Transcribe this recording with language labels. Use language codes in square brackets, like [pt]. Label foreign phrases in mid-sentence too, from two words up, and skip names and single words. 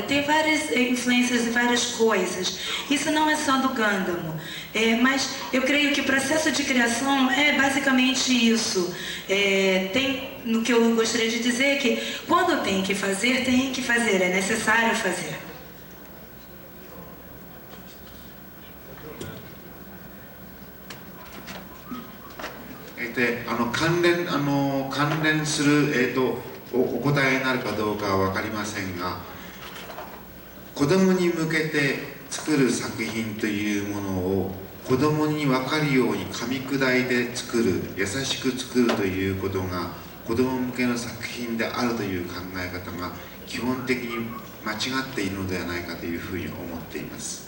[pt] Tem várias influências de várias coisas. Isso não é só do Gundam, mas eu creio que o processo de criação é basicamente isso. No que eu gostaria de dizer é que quando tem que fazer, é necessário fazer. [ja] de 関連する、お答えになるかどうかは分かりませんが、子供に向けて作る作品というものを子供に分かるように噛み砕いて作る、優しく作るということが子供向けの作品であるという考え方が基本的に間違っているのではないかというふうに思っています。